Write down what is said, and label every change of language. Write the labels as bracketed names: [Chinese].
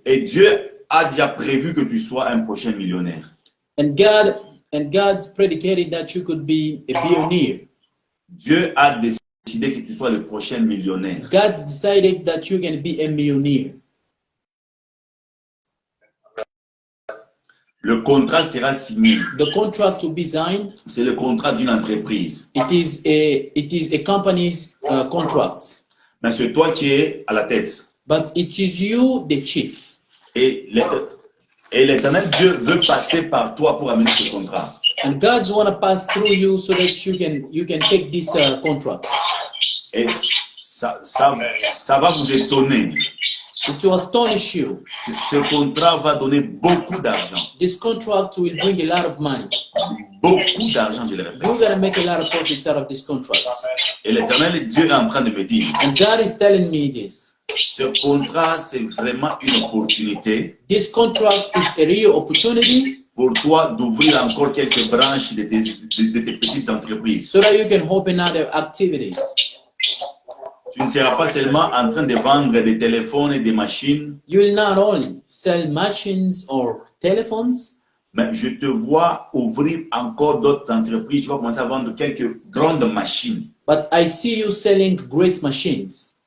[French] Et Dieu a déjà prévu que tu sois un prochain millionnaire. [English] And God's predicated that you could be a billionaire. [French] Dieu a décidé que tu sois le prochain millionnaire. [English] God decided that you can be a millionaire. [French] Le contrat sera signé. [English] The contract to be signed. [French] C'est le contrat d'une entreprise. [English] It is a company's contract. [French] Mais c'est toi qui es à la tête. [English] But it is you, the chief. [French] Et l'Éternel Dieu veut passer par toi pour amener ce contrat. [English] And God's want to pass through you so that you can take this contract. [French] Et ça va vous étonner. [English] It will astonish you. [French] Ce contrat va donner beaucoup d'argent. [English] This contract will bring a lot of money. [French] Beaucoup d'argent, je le répète. [English] You're going to make a lot of profits out of this contract. [French] Et l'Éternel Dieu est en train de me dire. [English] And God is telling me this. [French] Ce contrat, c'est vraiment une opportunité. [English] This contract is a real opportunity. [French] Pour toi d'ouvrir encore quelques branches de tes petites entreprises. [English] So that you can open other activities. [French] Tu ne seras pas seulement en train de vendre des téléphones et des machines. [English] You will not only sell machines or telephones. [French] Mais je te vois ouvrir encore d'autres entreprises. Tu vas commencer à vendre quelques grandes machines. [English] But I see you selling great machines.